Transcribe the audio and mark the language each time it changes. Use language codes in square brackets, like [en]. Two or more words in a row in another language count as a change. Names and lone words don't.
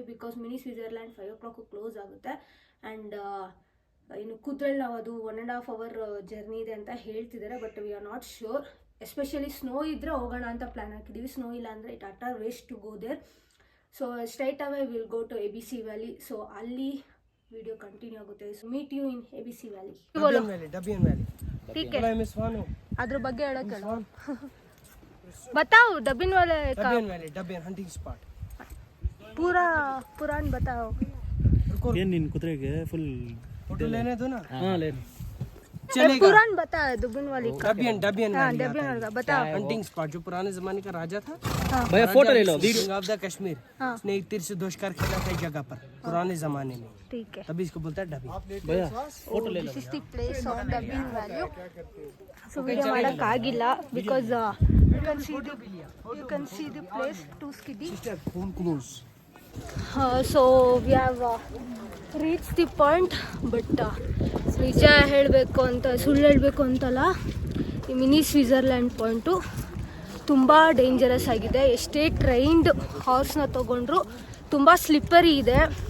[kn] ಬಿಕಾಸ್ ಮಿನಿ ಸ್ವಿಟ್ಜರ್ಲ್ಯಾಂಡ್ 5 o'clock ಕ್ಲೋಸ್ ಆಗುತ್ತೆ. ಆ್ಯಂಡ್ ಇನ್ನು ಕುದ್ರಲ್ಲಿ ನಾವು ಅದು 1.5 hour ಜರ್ನಿ ಇದೆ ಅಂತ ಹೇಳ್ತಿದ್ದಾರೆ. [en] But we are not sure. [kn] ಎಸ್ಪೆಷಲಿ ಸ್ನೋ ಇದ್ದರೆ ಹೋಗೋಣ ಅಂತ ಪ್ಲ್ಯಾನ್ ಹಾಕಿದ್ದೀವಿ. ಸ್ನೋ ಇಲ್ಲ ಅಂದರೆ [en] it utter waste to go there. So straight away will go to ABC valley. So [kn] ಅಲ್ಲಿ ವಿಡಿಯೋ ಕಂಟಿನ್ಯೂ ಆಗುತ್ತೆ. [en] So meet you in ABC valley. [hi] डबियन वैली ठीक है. [kn] अದ್ರ ಬಗ್ಗೆ ಹೇಳಕ್ಕೆ ಹೇಳು. [hi] बताओ डबियन वैली डबियन [en] hunting spot [hi] पूरा पुरान बताओ. [kn] ಏನ್ ನಿನ್ ಕುದುರೆಗೆ ಫುಲ್ [hi] फोटो लेने दो ना. हां लेने चलेगा. पुरान बता डबियन वाली का. डबियन हां डबियन वाला का बताओ. [en] hunting spot [hi] जो पुराने जमाने का राजा था. भैया फोटो ले लो. [en] King of the Kashmir. [hi] उसने एक तीर से 2 शिकार खेला था जगह पर पुराने जमाने में. ठीक है. तभी इसको बोलता है डबियन. भैया फोटो ले लो. [en] This is the place of Dabian valley. सो [kn] ವಿಡಿಯೋ ಮಾಡಕ್ಕೆ ಆಗಿಲ್ಲ [en] because you can see the place to skiddy. phone close. So we have reach the point. [kn] ಬಟ್ ನಿಜ ಹೇಳಬೇಕು ಅಂತ ಸುಳ್ಳು ಹೇಳಬೇಕು ಅಂತಲ್ಲ, ಈ ಮಿನಿ ಸ್ವಿಟ್ಜರ್ಲ್ಯಾಂಡ್ ಪಾಯಿಂಟು ತುಂಬ ಡೇಂಜರಸ್ ಆಗಿದೆ. ಎಷ್ಟೇ [en] trained horse [kn] ತೊಗೊಂಡ್ರು ತುಂಬ ಸ್ಲಿಪ್ಪರಿ ಇದೆ.